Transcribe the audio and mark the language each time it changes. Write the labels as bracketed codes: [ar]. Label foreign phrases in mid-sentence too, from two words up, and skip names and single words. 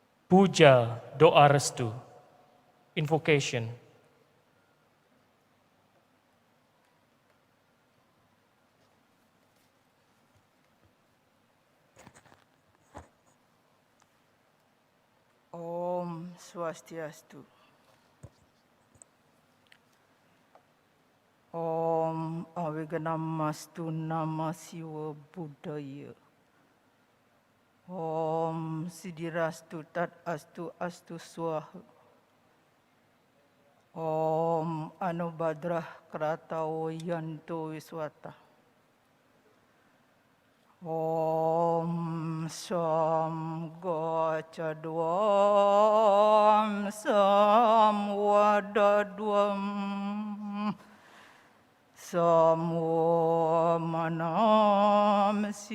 [id] Puja doa restu. Invocation. [sa] Om Swastiastu. Om Aviganamastu Nama Siwa Buddhaya. Om Siddhirastu Tat Astu Astu Swaha. Om Anubadrah Kratawo Yanto Wiswata. Om Samgacadwam Samwadadwam Samwamanam